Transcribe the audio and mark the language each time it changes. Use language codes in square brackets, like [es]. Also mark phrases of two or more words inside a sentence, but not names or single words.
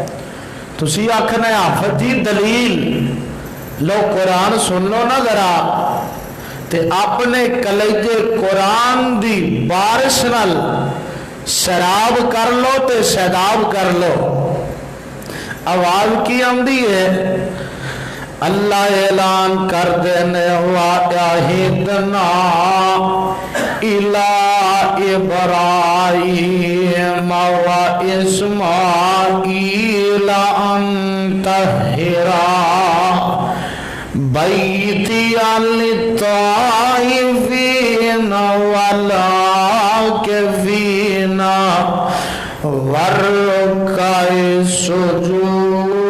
[pa] تسی آکھنا حافظ جی دلیل لو، قرآن سن لو نا ذرا، تے اپنے کلیجے قرآن دی بارش نال شراب کر لو تے سیداب کر لو. آواز کی آندی ہے? اللہ اعلان کر دینے [ar] وعهدنا إلى إبراهيم وإسماعيل أن طهرا بيتي للطائفين والعاكفين والركع السجود.